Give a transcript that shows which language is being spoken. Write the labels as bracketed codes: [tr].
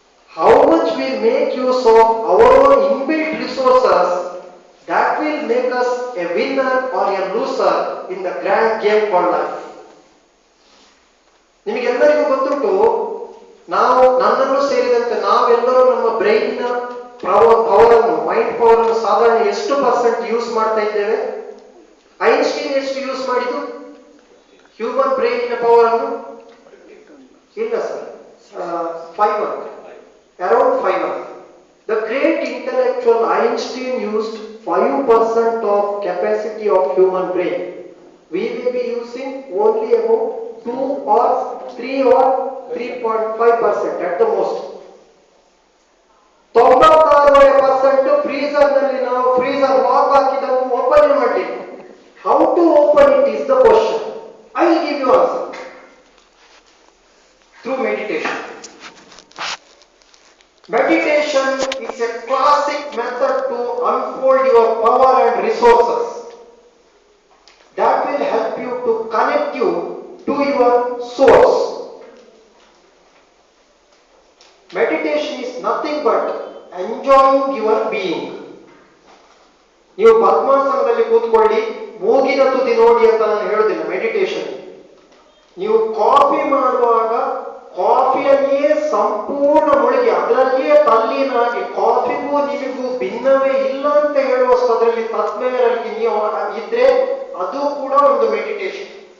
[en] How much we make use of our own inbuilt resources, that will make us a winner or a loser in the grand game called life. [kn] ನಿಮಗೆಲ್ಲರಿಗೂ ಗೊತ್ತುಂಟು, ನಾವು ನನ್ನನ್ನು ಸೇರಿದಂತೆ ನಾವೆಲ್ಲರೂ ನಮ್ಮ ಬ್ರೈನ್ನ power ಅನ್ನು, mind power ಅನ್ನು ಸಾಧಾರಣ ಎಷ್ಟು ಪರ್ಸೆಂಟ್ ಯೂಸ್ ಮಾಡ್ತಾ ಇದ್ದೇವೆ? ಐನ್ಸ್ಟೀನ್ ಎಷ್ಟು ಯೂಸ್ ಮಾಡಿದ್ದು ಹ್ಯೂಮನ್ ಬ್ರೈನಿನ ಪವರ್ ಅನ್ನು? ಇಲ್ಲ sir, 5 [en] around [kn] 5. [en] The great intellectual Einstein used 5% of capacity of human brain. We may be using only about 2 or 3 or 3.5% at the most. [kn] 96% freezer ನಲ್ಲಿ ನಾವು ಫ್ರೀಜರ್ ಲಾಕ್ ಹಾಕಿದನ್ನು ಓಪನ್ ಮಾಡಿ. [en] How to open it is the question. I will give you answer through meditation. Meditation is a classic method to unfold your power and resources that will help you to connect you to your source. Meditation is nothing but enjoying your being. [kn] ನೀವು ಪದ್ಮಾಸನದಲ್ಲಿ ಕೂತ್ಕೊಳ್ಳಿ, ಮೂಗಿನ ತುದಿ ನೋಡಿ ಅಂತ ನಾನು ಹೇಳುದಿಲ್ಲ. Meditation ನೀವು coffee ಮಾಡುವಾಗ ಕಾಫಿಯಲ್ಲಿಯೇ ಸಂಪೂರ್ಣ ಮುಳುಗಿ ಅದರಲ್ಲಿಯೇ ತಲ್ಲೀನಾಗಿ ಕಾಫಿಗೂ ನಿಮಗೂ ಭಿನ್ನವೇ ಇಲ್ಲ ಅಂತ ಹೇಳುವಷ್ಟು ಅದರಲ್ಲಿ ತತ್ಮೇರಲ್ಲಿ ನೀವು ಇದ್ರೆ ಅದು ಕೂಡ ಒಂದು ಮೆಡಿಟೇಷನ್.